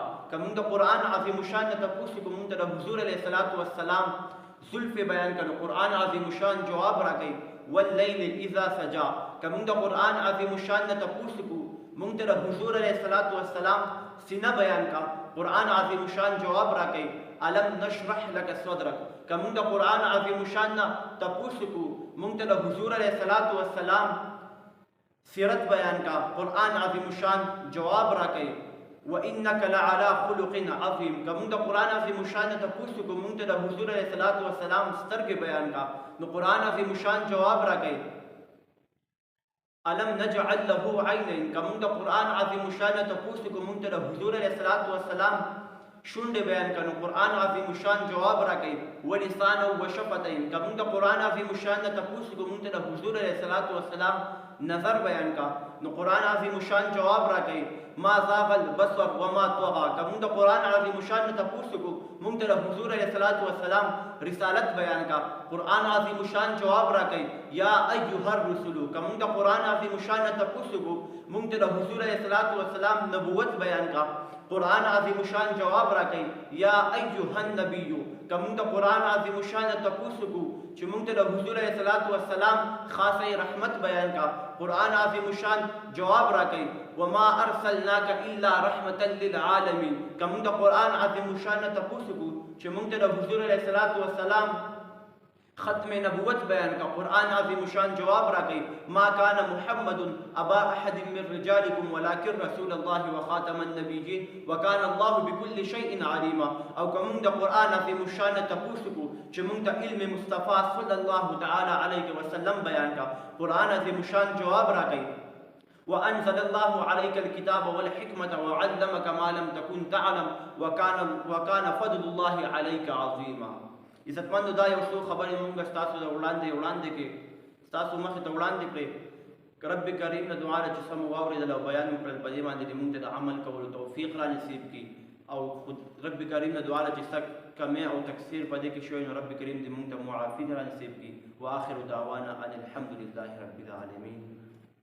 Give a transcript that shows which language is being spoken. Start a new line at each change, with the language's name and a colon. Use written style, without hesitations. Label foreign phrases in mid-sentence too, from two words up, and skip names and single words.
Pashto: که مونږ د قرآن عظیم الشان نه تپوس وکړو مونږ ته د حضور
Arabic: علیه الصلاۃ والسلام
Pashto: زلف بیان کړو قرآن عظیم الشان جواب راکړي
Arabic: واللیل اذا سجا.
Pashto: که مونږ د قرآن عظیم الشان نه تپوس وکړو مونږ ته د حضور
Arabic: علیه الصلاۃ والسلام
Pashto: سینه بیان کا قرآن عظیم الشان جواب راکړي
Arabic: الم نشرح لك صدرك.
Pashto: که مونږ د قرآن عظیم الشان نه تپوس وکړو مونږ ته د حضور
Arabic: علیه الصلاۃ والسلام
Pashto: سیرت بیان کا قرآن عظیم الشان جواب راکړي
Arabic: وانک لعلى خلق عظیم.
Pashto: که مونږ د قرآن عظیم الشان نه تپوس وکړو مونږ ته د حضور
Arabic: علیه الصلاۃ والسلام
Pashto: سترګې بیان کا نو قرآن عظیم الشان جواب راکړي
Arabic: الم نجعل له عینین.
Pashto: که مونږ د قرآن عظیم الشان نه تپوس وکړو مونږ ته د حضور
Arabic: علیه الصلاۃ والسلام
Pashto: شونډې بیان کړو قرآن عظیم الشان جواب راکړي
Arabic: ولسانا وشفتین.
Pashto: که مونږ د قرآن عظیم الشان نه تپوس وکړو مونږ ته د حضور
Arabic: علیه الصلاۃ والسلام
Pashto: نظر بیان کا نو قرآن عظیم الشان جواب راکړي
Arabic: ما زاغ البصر وما طغى.
Pashto: که مونږ د قرآن عظیم الشان نه تپوس وکړو مونږ ته د حضور
Arabic: علیه الصلاۃ والسلام
Pashto: رسالت بیان کا قرآن عظیم الشان جواب راکړي
Arabic: یا ایها الرسل.
Pashto: که مونږ د قرآن عظیم الشان نه تپوس وکړو مونږ ته د حضور
Arabic: علیه الصلاۃ والسلام
Pashto: نبوت بیان کا قرآن عظیم الشان جواب راکړي
Arabic: یا ایها النبی.
Pashto: که مونږ د قرآن عظیم الشان نه تپوس وکړو چې مونږ ته د حضور
Arabic: علیه الصلاۃ والسلام
Pashto: خاصه رحمت بیان کا قرآن عظیم الشان جواب راکړي
Arabic: وما ارسلناک الا رحمتا للعالمین.
Pashto: که مونږ د قرآن عظیم الشان نه تپوس وکړو چې مونږ ته د حضور
Arabic: علیه الصلاۃ والسلام
Pashto: ختم نبوت بیان کا قرآن عظیم شان جواب را گئی
Arabic: ما کان محمد ابا احد من رجالکم ولکن رسول الله وخاتم النبیین وکان الله بكل شیء علیما.
Pashto: او کوم د قرآن عظیم شان تپوس کو چې موږ ته علم مصطفی
Arabic: صلی الله تعالی علیه وسلم
Pashto: بیان کا قرآن عظیم شان جواب را گئی
Arabic: وأنزل الله عليك الكتاب والحكمة وعلمك ما لم تكن تعلم وكان فضل الله عليك عظيما.
Pashto: عزتمندو دا یو څو خبرې مونږ ستاسو د وړاندې کې ستاسو مخې ته وړاندې کړې که رب کریم نه دعا ده چې سم واورېدل او بیان مو کړل په دې باندې دې مونږ ته د عمل کولو توفیق را نصیب کړي او خود رب کریم نه دعا ده چې څه کمی او تقصیر په دې کې شوی نو رب کریم دې مونږ ته معافي را نصیب کړي.
Arabic: وآخر دعوانا ان الحمد لله رب العالمین.